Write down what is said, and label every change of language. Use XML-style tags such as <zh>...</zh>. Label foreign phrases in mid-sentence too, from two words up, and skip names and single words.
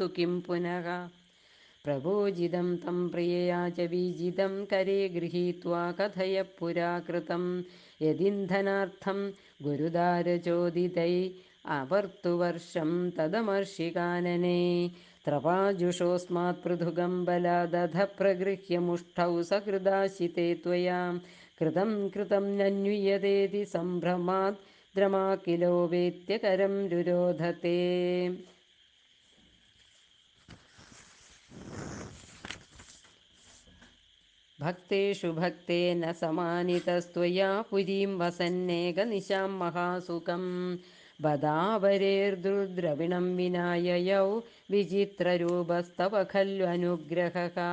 <sa>കിം പുനഃ പ്രഭോജിതം തം പ്രിയയാ ച വീജിതം കരേ ഗൃഹീത്വാ കഥയ പുരാ കൃതം യദിന്ധനാർത്ഥം ഗുരുദാരചോദിതൈ അവർത്തുവർഷം തദമർഷികാനനേ ത്രപാജുഷോऽസ്മാत् പൃഥുകം ബലാദധ പ്രഗൃഹ്യ മുഷ്ഠൗ സഹൃദാശിതേ त्वया कृतं कृतं नन्वियतेति सम्भ्रमात् द्रमाकिलो वेत्यकरं रुरोधते ഭക്തേഷു ഭക്തേന സമാനിതസ്ത്വയാ പുരീം വസന്നേകനിശാം മഹാസുഖം ബദാവരേർദ്രുദ്രവിണം വിനായയൗ വിചിത്രരൂപസ്തവ ഖല്വനുഗ്രഹഃ</sa>